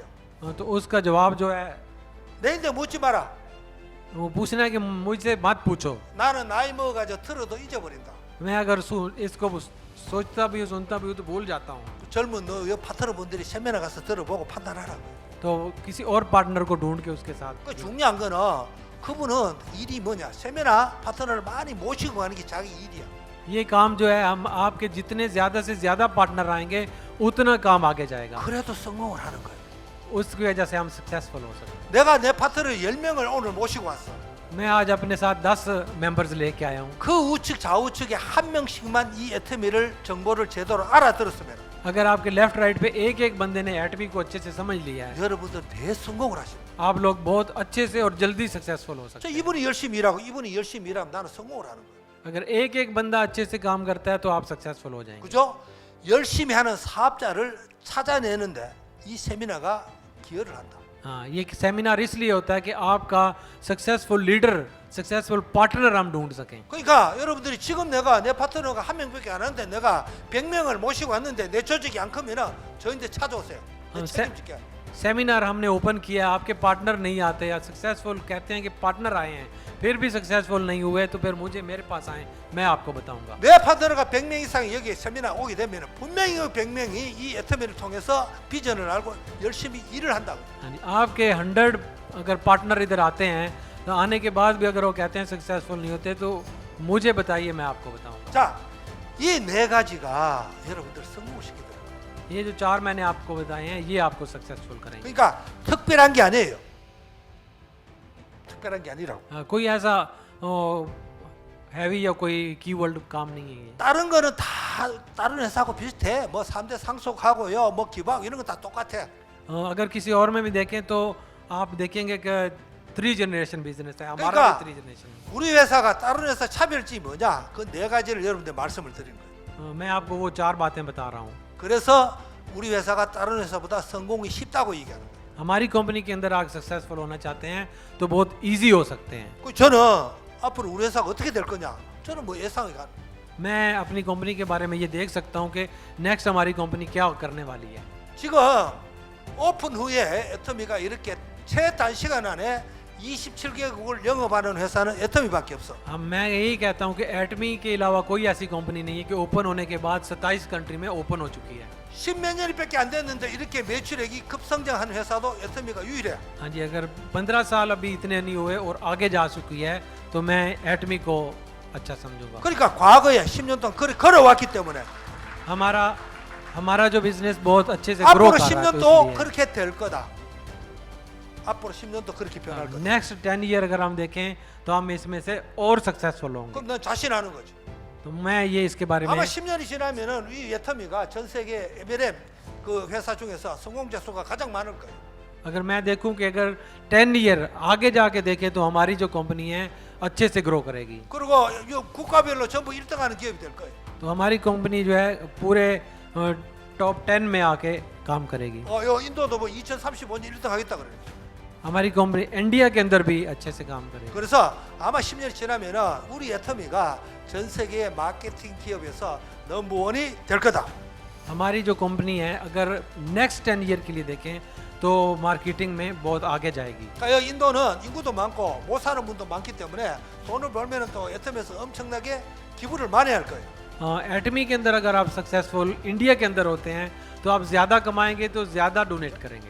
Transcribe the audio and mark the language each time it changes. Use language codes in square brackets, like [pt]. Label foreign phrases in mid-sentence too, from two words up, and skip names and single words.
[hi] तो उसका जवाब जो है [ko] 내인데 묻지 마라. [hi] वो पूछना है कि मुझसे मत पूछो। [ko] 나는 나이 먹어가지고 들어도 잊어버린다. [hi] मैं अगर इसको सोचता भी हूँ, सुनता भी हूँ तो भूल जाता हूँ। [ko] 젊은 너 파트너분들이 세미나 가서 들어보고 판단하라. [hi] तो किसी और पार्टनर को ढूंढ के उसके साथ। [ko] 그 중요한 거는 그분은 일이 뭐냐? 세미나 파트너를 많이 모시고 가는 게 자기 일이야. [hi] ये काम जो है, हम आपके जितने ज्यादा से ज्यादा पार्टनर आएंगे उतना काम आगे जाएगा। [ko] 그래도 성공을 하는 거야. [hi] उसकी वजह से हम सक्सेसफुल हो सकते [ko] 내가 내 파트너 10명을 오늘 모시고 왔어. [hi] हैं। मैं आज अपने साथ 10 मेंबर्स लेके आया हूँ। [ko] 그 우측 좌우측에 한 명씩만 이 애터미를 정보를 제대로 알아들었으면 [hi] अगर आपके [en] left right [hi] पे एक एक बंदे ने एटमी को अच्छे से समझ लिया है, [ko] 여러분들 대성공을 하십니다. [hi] आप लोग बहुत अच्छे से और जल्दी सक्सेसफुल हो सकते [ko] 저 이분이 열심히 일하고 이분이 열심히 일하면 나는 성공을 하는 거예요. [hi] हैं। अगर एक एक बंदा अच्छे से काम करता है तो आप सक्सेसफुल हो जाएंगे। [ko] 그죠? 열심히 하는 사업자를 찾아내는데 이 세미나가 기여를 한다. [hi] हाँ, ये सेमिनार इसलिए होता है कि आपका [en] successful leader, successful partner [hi] हम ढूंढ सकें। [ko] 그러니까 여러분들이 지금 내가 내 파트너가 한 명밖에 안 하는데 내가 100명을 모시고 왔는데 내 조직이 안 크면은 저한테 찾아오세요. 내 책임질게. [hi] सेमिनार हमने ओपन किया, आपके पार्टनर नहीं आते या सक्सेसफुल कहते हैं कि पार्टनर आए हैं फिर भी सक्सेसफुल नहीं हुए, तो फिर मुझे मेरे पास आए, मैं आपको बताऊंगा। [ko] 내 파트너가 100명 이상 여기 세미나 오게 되면 분명히 그 100명이 이 애터미를 통해서 비전을 알고 열심히 일을 한다고. [hi] यानी आपके 100 अगर पार्टनर इधर आते हैं तो आने के बाद भी अगर वो कहते हैं सक्सेसफुल नहीं होते तो मुझे बताइए, मैं आपको बताऊंगा। [ko] 자, 이 네 가지가 여러분들 성공시키더라고요. [hi] ये जो 4 मैंने आपको बताए हैं ये आपको सक्सेसफुल करेंगे। [ko] 그러니까 특별한 게 아니에요. 특별한 게 아니라고. [hi] कोई ऐसा हैवी या कोई कीवर्ड काम नहीं है ये। [ko] 다른 거는 다 다른 회사하고 비슷해. 뭐 3대 상속하고요, 뭐 기부하고 이런 거 다 똑같아. [hi] अगर किसी और में भी देखें तो आप देखेंगे कि [en] 3 generation business [hi] है, हमारा [ko] 그러니까 [hi] भी 3 जनरेशन है। [ko] 우리 회사가 다른 회사 차별점이 뭐냐? 그 네 가지를 여러분들 말씀을 드린 거예요. [hi] मैं आपको वो 4 बातें बता रहा हूँ। [ko] 그래서 우리 회사가 다른 회사보다 성공이 쉽다고 얘기하는 거예요. [hi] हमारी कंपनी के अंदर आप सक्सेसफुल होना चाहते हैं तो बहुत इजी हो सकते हैं। [ko] 그 저는 앞으로 우리 회사가 어떻게 될 거냐? 저는 뭐 예상이 가. [hi] मैं अपनी कंपनी के बारे में ये देख सकता हूँ कि नेक्स्ट हमारी कंपनी क्या करने वाली है। [ko] 지금 오픈 후에 애터미가 이렇게 최단시간 안에 27개국을 영업하는 회사는 애터미밖에 없어. [hi] अब मैं यही कहता हूँ कि एटमी के अलावा कोई ऐसी कंपनी नहीं है कि ओपन होने के बाद 27 कंट्री में ओपन हो चुकी है। [ko] 10몇 년밖에 안 됐는데 이렇게 매출액이 급성장한 회사도 애터미가 유일해. [hi] हाँ जी, अगर 15 साल अभी इतने नहीं हुए और आगे जा चुकी है तो मैं एटमी को अच्छा समझूंगा। [ko] 그러니까 과거에 10년 동안 걸어왔기 때문에 [hi] हमारा जो बिजनेस बहुत अच्छे से ग्रो [ko] 앞으로 [hi] कर रहा है [ko] 10년도 [hi] तो [ko] 그렇게 될 거다. 앞으로 10년도 그렇게 변할 거다. [en] next 10 year [hi] अगर हम देखें तो हम इसमें से और सक्सेसफुल होंगे। [ko] 그럼 넌 자신하는 거지. [hi] तो मैं ये इसके बारे में [ko] 아마 10년이 지나면은 이 애터미가 전 세계 MLM 그 회사 중에서 성공자 수가 가장 많을 거예요. [hi] अगर मैं देखूं कि अगर 10 ईयर आगे जाके देखें तो हमारी जो कंपनी है अच्छे से ग्रो करेगी। [ko] 그리고 이 국가별로 전부 1등하는 기업이 될 거예요. [hi] तो हमारी कंपनी जो है पूरे टॉप 10 में आके काम करेगी। [ko] 요 인도도 뭐 2035년 1등 하겠다 그래. [hi] हमारी कंपनी इंडिया के अंदर भी अच्छे से काम करेगी। [ko] 그래서 아마 10년이 지나면은 우리 애터미가 전 세계 마케팅 기업에서 넘버원이 될 거다. [hi] हमारी जो कंपनी है अगर [en] next 10 year [hi] के लिए देखें तो मार्केटिंग में बहुत आगे जाएगी। [ko] 그러니까 여기 인도는 인구도 많고 못 사는 분도 많기 때문에 돈을 벌면은 또 애터미에서 엄청나게 기부를 많이 할 거예요. [hi] एटमी के अंदर अगर आप सक्सेसफुल इंडिया के अंदर होते हैं तो आप ज़्यादा कमाएंगे तो ज़्यादा डोनेट करेंगे।